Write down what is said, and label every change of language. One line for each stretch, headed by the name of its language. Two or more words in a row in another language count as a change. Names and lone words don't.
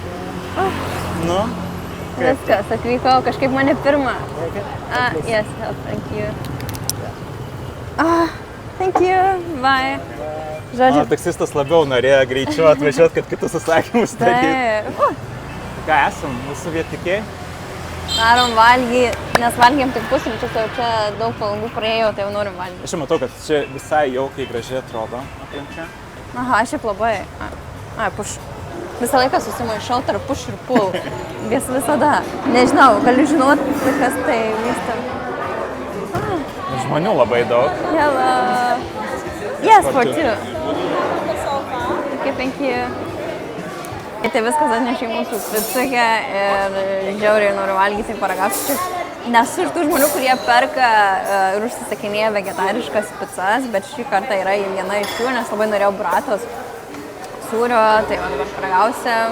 Lithuanian: Viskas, atvykau, kažkaip mane pirmą.
English: Yes, thank you. Thank you, bye.
Lithuanian: Žodžiu. Taksistas labiau norėjo greičiau atvažiuoti, kad kitus atsakymus daryti. Ką esam, mūsų vietikiai? Darom valgy, nes valgėm tik pusryčius, jau čia daug valandų praėjo, tai jau norim valgyti. Aš matau, kad čia visai jaukiai gražiai atrodo aplinka. Aš šiaip labai. Push. Visą laiką susimaišau tarp push ir pull. Visada. Nežinau, galiu žinoti, kas tai vyksta. Žmonių labai daug.
English: Hello. Yes, for two. Okay, thank you.
Lithuanian: Tai viskas atnešė mūsų picą ir žiauriai noriu valgyti, paragausiu. Nesu iš tų žmonių, kurie perka ir užsisakinėja vegetariškas picas, bet šį kartą yra viena iš jų, nes labai norėjau bratos sūrio, tai dabar paragausiam.